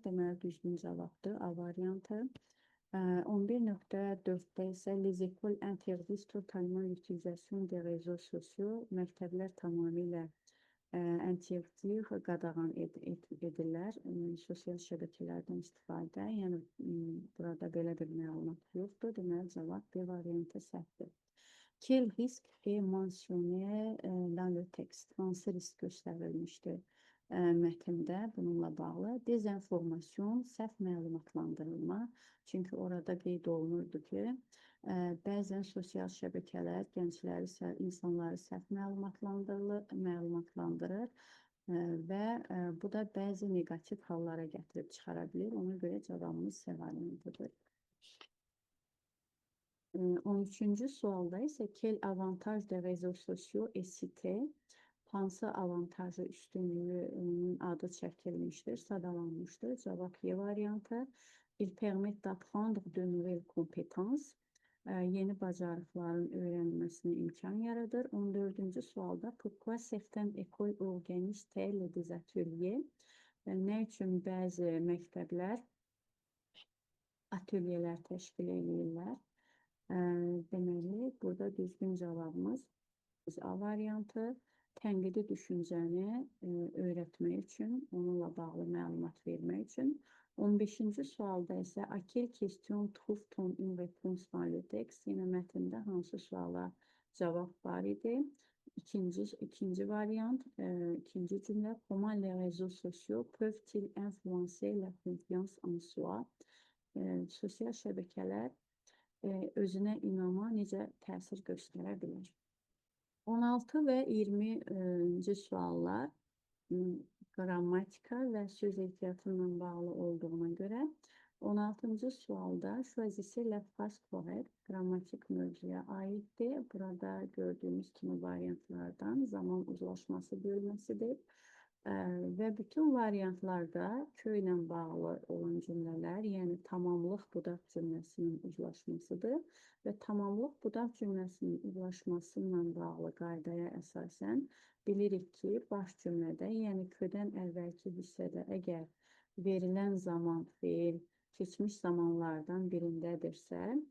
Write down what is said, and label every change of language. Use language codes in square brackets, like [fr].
[az] Deməli, düzgün cavabdır, A variantı. 11.4-də isə [fr] les écoles interdisent totalement l'utilisation des réseaux sociaux. [az] Məktəblər tamamilə interdire, qadağan edirlər sosial şəbəkələrdən istifadə. Yəni, burada belə bir məlumat yoxdur. Deməli, cavab B variantı səhvdir. [fr] Quel risque est mentionné dans le texte? [az] Hansı risk göstərilmişdir mətndə bununla bağlı? Dezinformasyon, səhv məlumatlandırılma. Çünki orada qeyd olunurdu ki, bəzən sosial şəbəkələr gəncləri, insanları səhv məlumatlandırır və bu da bəzi negativ hallara gətirib çıxara bilir. Ona görə cavabımız C variantıdır. 13-cü sualda isə [fr] quel avantage des réseaux sociaux est cité? [az] Hansı avantajı, üstünlüyünün adı çəkilmişdir, sadalanmışdır. Cavab Y variantı. [fr] Il permet d'apprendre de nouvelles compétences. [az] Yeni bacarıqların öyrənilməsinə imkan yaradır. 14-cü sualda [fr] pourquoi certaines écoles organisent des ateliers? [az] Nə üçün bəzi məktəblər atölyelər təşkil edirlər? Deməli, burada düzgün cavabımız A variantı. Tənqidi düşüncəni öyrətmək üçün, onunla bağlı məlumat vermək üçün. 15-ci sualda isə [fr] à quelle question trouve-t-on une réponse dans le texte? [az] Yenə mətndə hansı suala cavab var idi? İkinci variant, ikinci cümlə. [fr] Comment les réseaux sociaux peuvent-ils influencer la confiance en soi? [az] Sosial şəbəkələr özünə inama necə təsir göstərə bilər? 16 və 20-ci suallar qrammatika və söz ehtiyatı ilə bağlı olduğuna görə 16-cı sualda [fr] choisissez la phrase correcte [az] qrammatik mövzuya aiddir. Burada gördüyümüz kimi variantlardan zaman uzlaşması bölməsidir. Və bütün variantlarda kö ilə bağlı olan cümlələr, yəni tamamlıq budaq cümləsinin uzlaşmasıdır və tamamlıq budaq cümləsinin uzlaşması ilə bağlı qaydaya əsasən bilirik ki, baş cümlədə, yəni ködən əvvəlki hissədə əgər verilən zaman feil keçmiş zamanlardan birindədirsə,